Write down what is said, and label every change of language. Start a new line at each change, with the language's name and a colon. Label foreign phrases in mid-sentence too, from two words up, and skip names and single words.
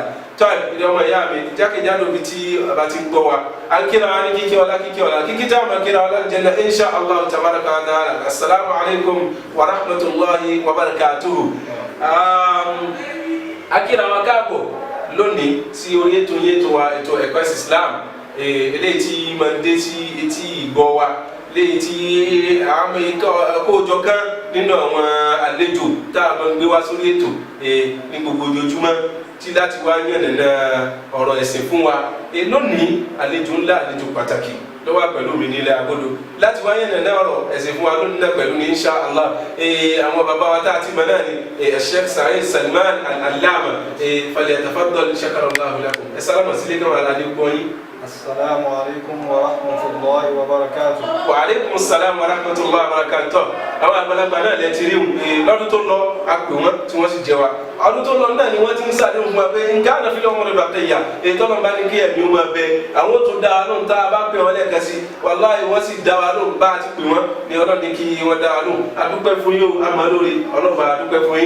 Yoruba: Tọ́ì ilé ọmọ ìyá mi jákèjádò bí tí ọba ti ń gbọ́ wa, a ń kíra wa ní kíkí ọlá kíkí tá a máa kíra ọlá jẹ́nà
Arabic: إن شاء الله تبارك وتعالى. السلام عليكم ورحمة الله وبركاته.
Yoruba: A kíra wa káàbọ̀ lónìí sí orí ètò ẹ̀kọ́ ẹ̀sìn Islam eléyìí tí máa ń dé sí etí ìgbọ́ wa léyìí tí àwọn kóòjọ kan nínú àwọn àlejò tá a máa ń gbé wá sórí ètò ní gbogbo ojoojúmọ́ tí láti wá yànnàná ọ̀rọ̀ ẹ̀sìn fún wa lónìí àlejò ńlá àlejò pàtàkì lọ́wọ́ pẹ̀lú mi nílẹ̀ agodo láti wá yànnàná ọ̀rọ̀ ẹ̀sìn fún wa lónìí náà pẹ̀lú ní
Arabic: إن شاء الله
Yoruba: àwọn bàbá wa tá a ti mọ̀ náà ni Sheikh Sa'id Salman Al-Allama
Arabic: فليتفضل شكر الله لكم
Yoruba: ẹ sálámà sílé náà aládé gbọ́yìn.
Arabic: السلام عليكم ورحمة الله وبركاته. وعليكم السلام ورحمة الله وبركاته.
Yoruba: àwọn àgbàlagbà náà lè ti rí lọ́dún tó lọ àpè wọn tí wọ́n sì jẹ wa ọdún tó lọ náà ni wọ́n ti ń sáré fún wa pé nǹkan àná fi lọ́wọ́ lọ́dọ̀ àtẹ̀yà ètò ọlọ́run bá ní kí ẹ̀mí wọn bẹ àwọn tó dá wa lóhùn tá a bá pè wọn lẹ́ẹ̀kan sí wàláhì wọ́n sì dá wa lóhùn bá a ti pè wọ́n ní ọlọ́run ní kí wọ́n dá wa lóhùn adúpẹ́ fún yín o àmọ́ lórí ọlọ́run adúpẹ́ fún